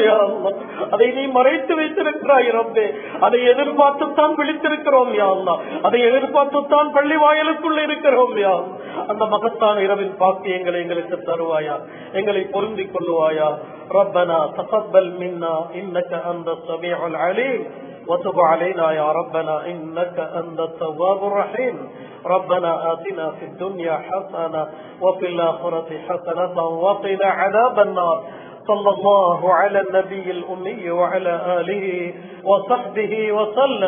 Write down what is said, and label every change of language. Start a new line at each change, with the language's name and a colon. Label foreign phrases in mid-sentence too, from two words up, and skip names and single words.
Arabic: يا الله
Tamil: அதை நீ மறைத்து வைத்திருக்கிறாய் ரப்பே, அதை எதிர்பார்த்துத்தான் விழித்திருக்கிறோம்.
Arabic: يا الله
Tamil: அதை எதிர்பார்த்துத்தான் பள்ளி வாயிலுக்குள்ள இருக்கிறோம். யா அந்த மகத்தான இரவின் பாக்கியங்களை எங்களுக்கு தருவாயா, எங்களை பொருந்திக் கொள்ளுவாயா.
Arabic: ربنا تقبل منا إنك أنت السميع العليم وتب علينا يا ربنا إنك أنت التواب الرحيم. ربنا آتنا في الدنيا حسنة وفي الآخرة حسنة وقنا عذاب النار. صلى الله على النبي الأمي وعلى آله وصحبه وسلم.